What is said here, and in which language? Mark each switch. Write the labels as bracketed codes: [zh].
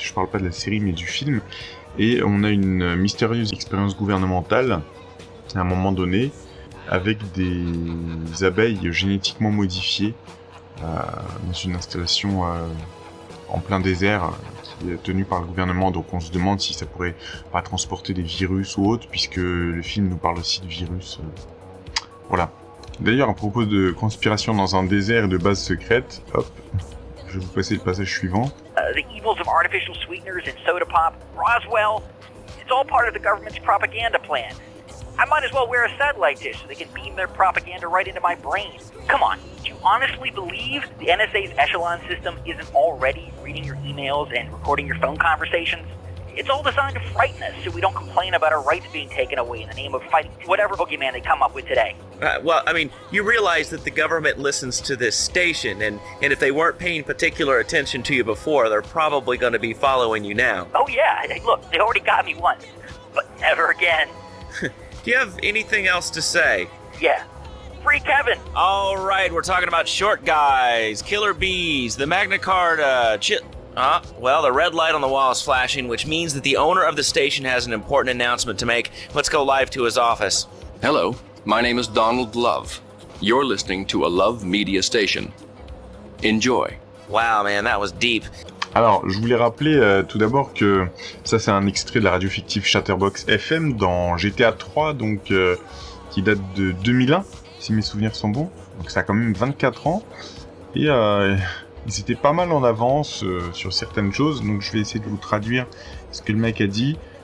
[fr] Je parle pas de la série mais du film. Et on a une mystérieuse expérience gouvernementale à un moment donné avec des abeilles génétiquement modifiées dans une installation en plein désert qui est tenue par le gouvernement. Donc on se demande si ça pourrait pas transporter des virus ou autre, puisque le film nous parle aussi de virus. Voilà. D'ailleurs, à propos de conspiration dans un désert et de bases secrètes, hop, je vais vous passer le passage suivant. [en] The evils of artificial sweeteners and soda pop, Roswell, it's all part of the government's propaganda plan. I might as well wear a satellite dish so they can beam their propaganda right into my brain. Come on, do you honestly believe the NSA's echelon system isn't already reading your emails and recording your phone conversations? It's all designed to frighten us so we don't complain about our rights being taken away in the name of fighting whatever boogeyman they come up with today. Well, I mean, you realize that the government listens to this station, and if they weren't paying particular attention to you before, they're probably going to be following you now. Oh yeah, hey, look, they already got me once, but never again. Do you have anything else to say? Yeah. Free Kevin! All right, we're talking about short guys, killer bees, the Magna Carta, well, the red light on the wall is flashing, which means that the owner of the station has an important announcement to make. Let's go live to his office. Hello, my name is Donald Love. You're listening to a Love Media station. Enjoy. Wow, man, that was deep. [fr] Alors, je voulais rappeler tout d'abord que ça c'est un extrait de la radio fictive Chatterbox FM dans GTA 3, donc qui date de 2001, si mes souvenirs sont bons. Donc ça a quand même 24 ans. Et ils étaient pas mal en avance sur certaines choses, donc je vais essayer de vous traduire ce que le mec a dit.